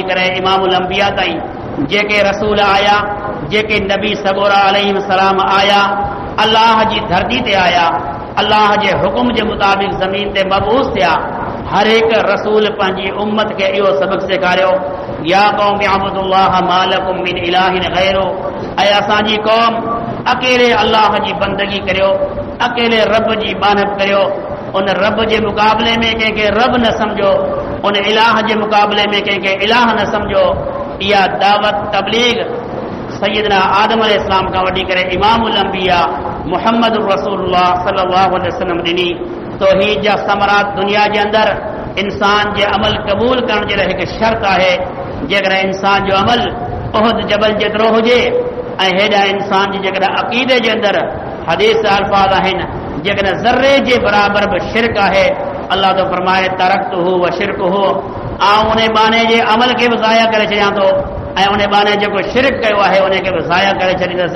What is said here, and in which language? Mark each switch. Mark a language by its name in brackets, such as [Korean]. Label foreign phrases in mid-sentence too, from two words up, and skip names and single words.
[Sindhi] करे [Arabic] إمام الأنبياء [Sindhi] ताईं जेके रसूल आया, जेके नबी सगोरा अलैहिस्सलाम आया, अल्लाह जी धरती ते आया, अल्लाह जे हुकुम जे मुताबिक़ ज़मीन ते मबूस थिया, हर हिकु रसूल पंहिंजी उम्मत खे इहो सबक़ सेखारियो, [Arabic] يا قوم اعبدوا الله ما لكم من إله غيره, [Sindhi] ऐं असांजी क़ौम अकेले अल्लाह जी बंदगी करियो, अकेले रब जी बानब करियो, उन रब जे मुक़ाबले में कंहिंखे रब न सम्झो, उन इलाह जे मुक़ाबले में कंहिंखे इलाह न सम्झो। इहा दावत तबलीग सैयदना आदम अलैहिस्सलाम खां वठी करे [Arabic] إمام الأنبياء [Sindhi] मुहम्मद रसूलुल्लाह [Arabic] صلى الله عليه وسلم [Sindhi] ॾिनी। तौहीद जा समरात दुनिया जे अंदरि इंसान जे अमल क़बूल करण जे लाइ हिकु शर्त आहे। जेकॾहिं इंसान जो अमल उहद जबल जेतिरो हुजे ऐं हेॾा इंसान जी जेकॾहिं अक़ीदे जे अंदरि हदीस अल्फाज़ आहिनि, जेकॾहिं ज़र्रे जे बराबरि बि शिरक आहे, अल्लाह तो फरमाए [Arabic] تركته وشركه, [Sindhi] आउं उन बाने जे अमल के बि ज़ाया करे छॾियां थो ऐं उन बाने जेको शिरक कयो आहे उन खे बि ज़ाया करे छॾींदुसि।